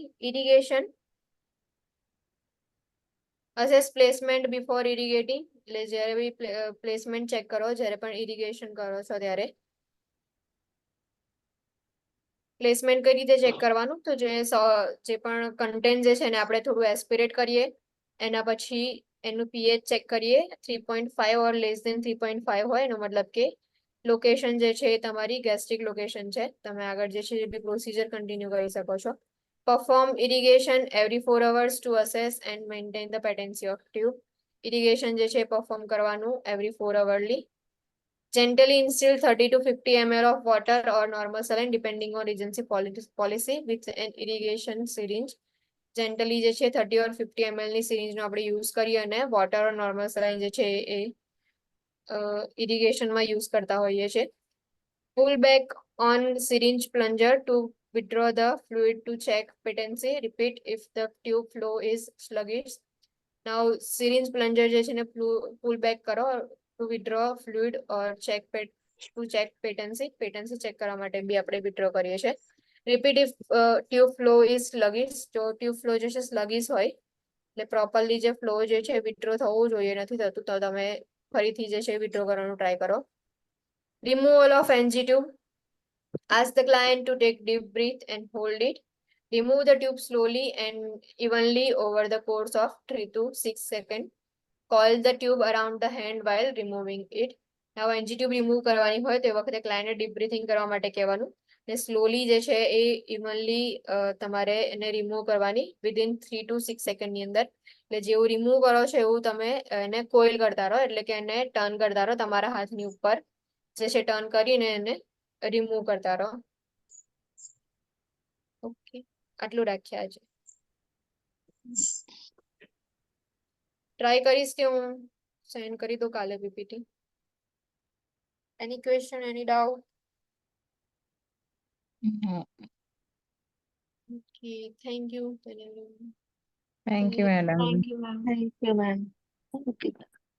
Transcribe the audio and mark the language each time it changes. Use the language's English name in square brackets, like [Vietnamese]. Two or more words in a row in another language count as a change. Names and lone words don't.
[English] irrigation assess placement before irrigating [Gujarati] એટલે જ્યારે બી [English] placement check [Gujarati] કરો જ્યારે પણ ઇરિગેશન કરો છો ત્યારે પ્લેસમેન્ટ કઈ રીતે ચેક કરવાનું તો જે પણ કન્ટેન્ટ જે છે એને આપણે થોડું એસ્પિરેટ કરીએ એના પછી એનું [English] pH check [Gujarati] કરીએ 3.5 [English] or less than [Gujarati] 3.5 હોય એનો મતલબ કે લોકેશન જે છે એ તમારી [English] gastric location [Gujarati] છે. તમે આગળ જે છે એ બી [English] procedure continue [Gujarati] કરી શકો છો. [English] Perform irrigation every 4 hours to assess and maintain the patency of tube. [Gujarati] Irrigation જે છે perform કરવાનું [English] every 4 hourly. Gently instill 30 to 50 ml of water or normal saline depending on agency policy with an irrigation syringe. [Gujarati] Gently જે છે [English] 30 or 50 ml [Gujarati] ની syringe નો આપણે use કરીએ અને [English] water or normal saline [Gujarati] જે છે એ irrigation માં use કરતા હોઈએ છે. [English] Pull back on syringe plunger to withdraw the fluid to check patency. Repeat if the tube flow is sluggish. Now syringe plunger [Gujarati] જે છે ને [English] pull back કરો to withdraw fluid or check to check patency. Patency check [Gujarati] કરવા માટે બી આપણે withdraw કરીએ છે. [English] Repeat if tube flow is sluggish. [Gujarati] જો [English] tube flow [Gujarati] જે છે sluggish હોય એટલે properly જે flow જે છે withdraw થવું જોઈએ નથી થતું તો તમે ફરીથી જે છે withdraw કરવાનું try કરો. [English] Removal of NG tube. Ask the client to take deep breath and hold it. Remove the tube slowly and evenly over the course of 3 to 6 seconds. Coil the tube around the hand while removing it. Now NG tube remove [Gujarati] કરવાની હોય તો એ વખતે [English] client deep breathing [Gujarati] કરવા માટે કહેવાનું ને slowly જે છે એ evenly તમારે એને remove કરવાની [English] within 3 to 6 second [Gujarati] ની અંદર. એટલે જેવું remove કરો છો એવું તમે એને coil કરતા રહો એટલે કે એને turn કરતા રહો તમારા હાથની ઉપર જે છે turn કરીને એને remove કરતા રહો. ઓકે આટલું રાખ્યા આજે. ટ્રાય કરીશ કે હું સેન્ડ કરી દઉં કાલે PPT. [English] Any question, any doubt? No. Okay, thank you. Thank you, madam. Thank you, ma'am. Thank you, ma'am.